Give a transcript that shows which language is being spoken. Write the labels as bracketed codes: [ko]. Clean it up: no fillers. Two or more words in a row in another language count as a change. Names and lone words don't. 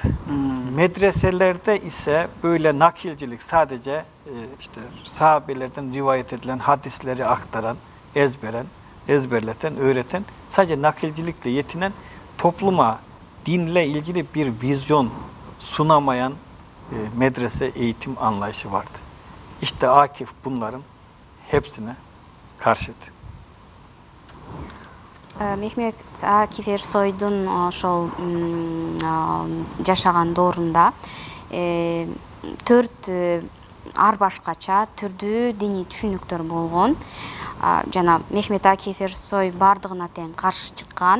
[tr] Medreselerde ise böyle nakilcilik, sadece işte sahabelerden rivayet edilen hadisleri aktaran, ezberleten, öğreten, sadece nakilcilikle yetinen, topluma dinle ilgili bir vizyon sunamayan medrese eğitim anlayışı vardı. İşte Akif bunların hepsine karşıydı. [ky] Мехмет Акиф Эрсойдун ошол жашаган доорунда 4 ар башкача түрдүү диний түшүнүктөр болгон. Жана Мехмет Акиф Эрсой бардыгына тең каршы чыккан.